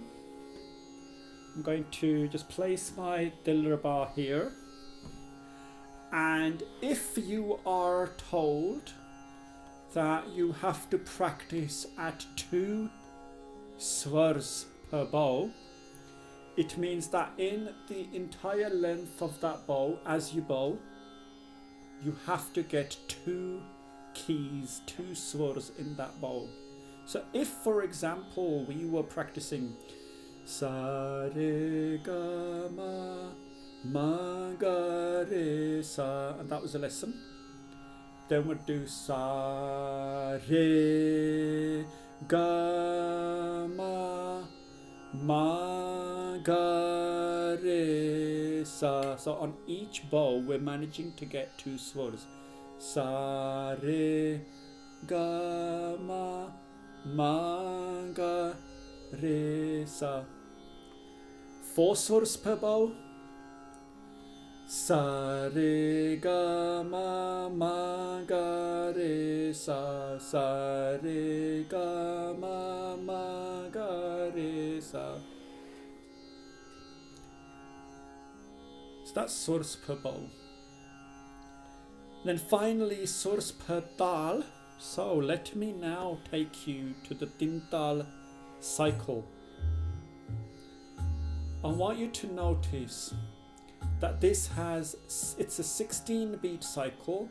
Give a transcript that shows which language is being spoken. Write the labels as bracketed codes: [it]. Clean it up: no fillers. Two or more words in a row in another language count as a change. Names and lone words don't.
[en] I'm going to just place my Dilruba here, and if you are told that you have to practice at 2 swars per bow, it means that in the entire length of that bow, as you bow, you have to get 2 keys, 2 swars in that bow. So if, for example, we were practicing [hi] sa re ga ma ga re sa, [en] and that was a lesson, then we'd do [hi] sa re ga ma ga re sa. [en] So on each bow we're managing to get 2 swars. [hi] Sa re ga ma ga re sa. [en] 4 swars per bow. [hi] Sa re ga ma ga re sa. Sa re ga ma ga re sa. [en] So that's swars per bow. Then finally swars per dal. So let me now take you to the Dindal cycle. I want you to notice that it's a 16 beat cycle.